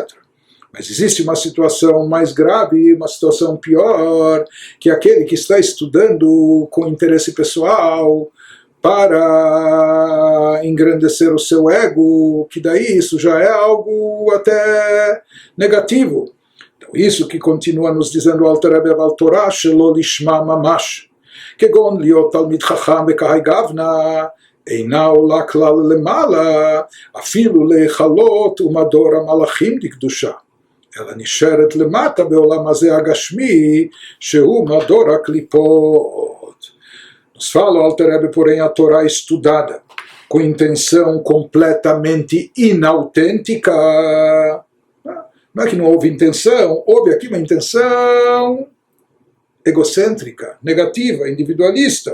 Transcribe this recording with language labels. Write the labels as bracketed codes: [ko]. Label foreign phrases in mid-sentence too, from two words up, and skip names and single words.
[pt] Mas existe uma situação mais grave, uma situação pior, que é aquele que está estudando com interesse pessoal para engrandecer o seu ego, que daí isso já é algo até negativo. Então, isso que continua nos dizendo o Alter Rebbe [he] אבל תורה שלא לשמה ממש כגון להיות תלמיד חכם בכהאי גוונא, אינה עולה כלל למעלה, אפילו להיכלות ומדור המלאכים לקדושה. אלא נשארת למטה בעולם הזה הגשמי, שהוא מדור הקליפות. [pt] Nos fala o Alter Rebbe, porém, a Torá estudada com intenção completamente inautêntica. Não é que não houve intenção, houve aqui uma intenção egocêntrica, negativa, individualista.